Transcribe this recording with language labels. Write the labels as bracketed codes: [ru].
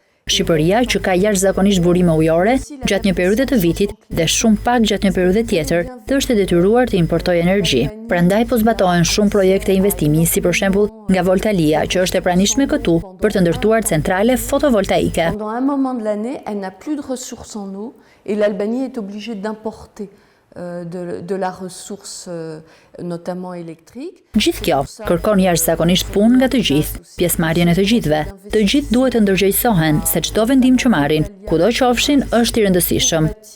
[sq] Shqipëria, që ka jashtëzakonisht burime ujore gjatë një periudhe të vitit dhe shumë pak gjatë një periudhe tjetër, të është e detyruar të importojë energji. Prandaj po zbatohen shumë projekte investimi, si për shembull nga Voltalia, që është e pranishme këtu për të ndërtuar centrale fotovoltaike. [fr] Pendant un moment de l'année, elle n'a plus de ressources en eau et l'Albanie est obligée d'importer de la ressource, notamment électrique. [sq] Gjithë kjo kërkon jashtëzakonisht punë nga të gjithë, pjesëmarrjen e të gjithëve. Të gjithë duhet të ndërgjegjësohen se çdo vendim që marrin, kudo qofshin, është i rëndësishëm.